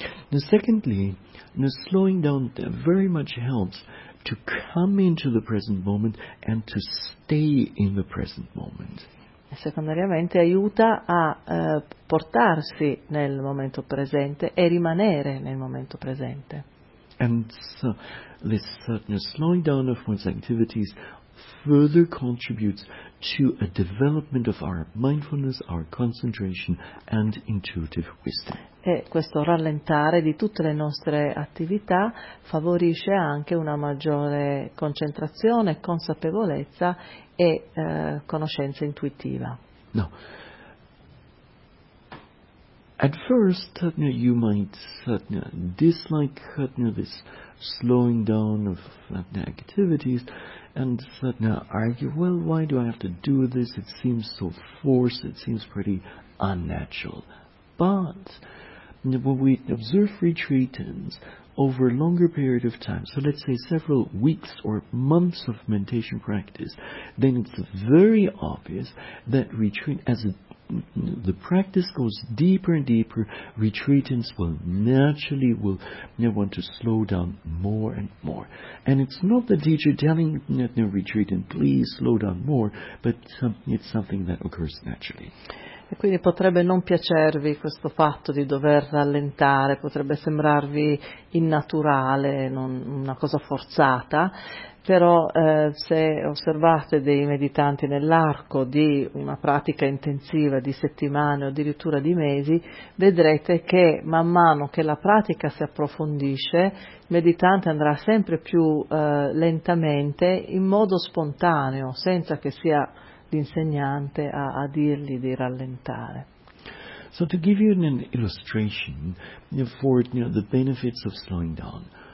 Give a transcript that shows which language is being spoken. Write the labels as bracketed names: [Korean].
[English] Secondly, the slowing down very much helps to come into the present moment and to stay in the present moment. [Italian] Secondariamente aiuta a portarsi nel momento presente e rimanere nel momento presente. [English] And so this slowing down of one's activities further contributes to a development of our mindfulness, our concentration and intuitive wisdom. [Italian] E questo rallentare di tutte le nostre attività favorisce anche una maggiore concentrazione, consapevolezza e conoscenza intuitiva. No. [English] At first, you might dislike this slowing down of activities and argue, well, why do I have to do this? It seems so forced, it seems pretty unnatural. But when we observe retreatants over a longer period of time, so let's say several weeks or months of meditation practice, then it's very obvious that retreat, as the practice goes deeper and deeper, retreatants will naturally will want to slow down more and more. And it's not the teacher telling the retreatant, please slow down more, but it's something that occurs naturally. [Italian] E quindi potrebbe non piacervi questo fatto di dover rallentare, potrebbe sembrarvi innaturale, non una cosa forzata, però se osservate dei meditanti nell'arco di una pratica intensiva di settimane o addirittura di mesi, vedrete che man mano che la pratica si approfondisce, il meditante andrà sempre più lentamente, in modo spontaneo, senza che sia l'insegnante a dirgli di rallentare. [English] So to give you an illustration for the benefits of slowing down.